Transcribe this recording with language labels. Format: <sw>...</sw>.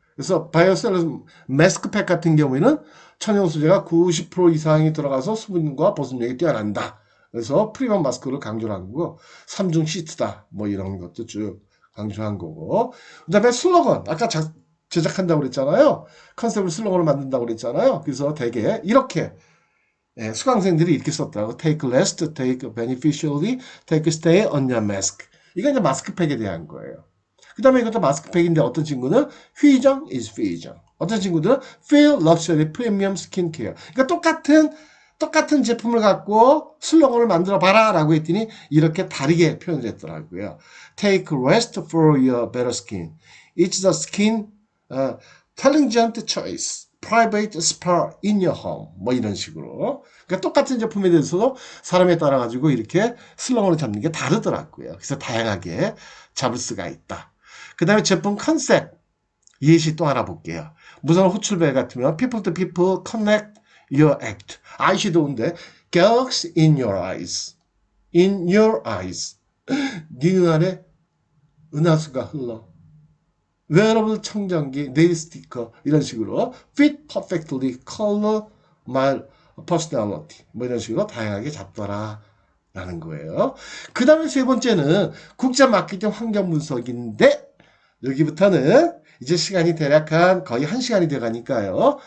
<ko>그래서 바이오셀러 마스크팩 같은 경우에는 천연 소재가 90% 이상이 들어가서 수분과 보습력이 뛰어난다. 그래서 프리먼 마스크를 강조를 한 거고, 3중 시트다. 뭐 이런 것도 쭉 강조한 거고. 그 다음에 슬로건. 아까 제작한다고 그랬잖아요. 컨셉을 슬로건을 만든다고 그랬잖아요. 그래서 되게 이렇게 수강생들이 이렇게 썼더라고.</ko> <en>Take rest, take beneficially, take stay on your mask.</en> <ko>이건 이제 마스크팩에 대한 거예요. 그 다음에 이것도 마스크팩인데 어떤 친구는 휘정 is 휘정. 어떤 친구들은</ko> <en>feel luxury premium skincare.</en> <ko>그러니까 똑같은 제품을 갖고 슬로건을 만들어 봐라 라고 했더니 이렇게 다르게 표현을 했더라고요.</ko> <en>Take rest for your better skin. It's the skin intelligent choice. private spa in your home.</en> <ko>뭐 이런 식으로. 그러니까 똑같은 제품에 대해서도 사람에 따라 가지고 이렇게 슬로건을 잡는 게 다르더라고요. 그래서 다양하게 잡을 수가 있다. 그 다음에 제품 컨셉. 예시 또 알아볼게요. 무슨 호출벨 같으면</ko> <en>people to people connect your act.</en> <ko>아이섀도우인데</ko> <en>galaxy in your eyes. in your eyes.</en> <ko>네 눈알에 은하수가 흘러. 웨어러블 청정기, 네일 스티커 이런 식으로</ko> <en>fit perfectly color my personality</en> <ko>뭐 이런 식으로 다양하게 잡더라 라는 거예요. 그 다음에 세 번째는 국제 마케팅 환경 분석인데 여기부터는 이제 시간이 대략 한 거의 1시간이 돼가니까요.</ko>